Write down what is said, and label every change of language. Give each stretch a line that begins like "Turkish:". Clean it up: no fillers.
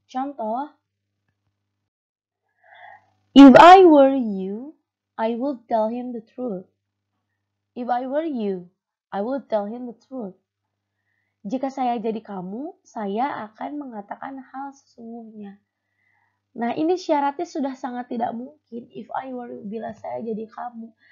English: Contoh, if I were you, I would tell him the truth. If I were you, I would tell him the truth.
Indonesian: Jika saya jadi kamu, saya akan mengatakan hal sesungguhnya. Nah, ini syaratnya sudah sangat tidak mungkin.
English: If I were you, bila saya jadi kamu.